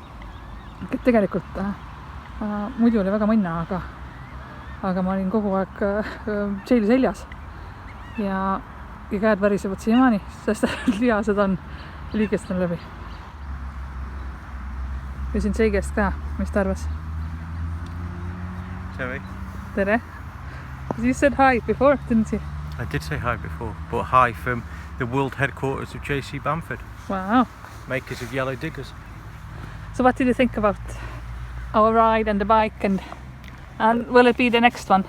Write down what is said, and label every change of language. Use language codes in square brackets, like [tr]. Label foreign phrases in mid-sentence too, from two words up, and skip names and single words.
[et] Et tegelikult muidu oli väga mõnna, aga ma olin kogu aeg Jaili seljas. Ja käed värisevad siiamaani, sest lihased on liigestanud läbi. Küsin Jay käest ka, mis ta arvas? Terry. Tere. [en] You said hi before, didn't you? I did say hi before, but hi from the world headquarters of JC Bamford. Wow. Makers of Yellow Diggers. So what did you think about our ride and the bike, and will it be the next one?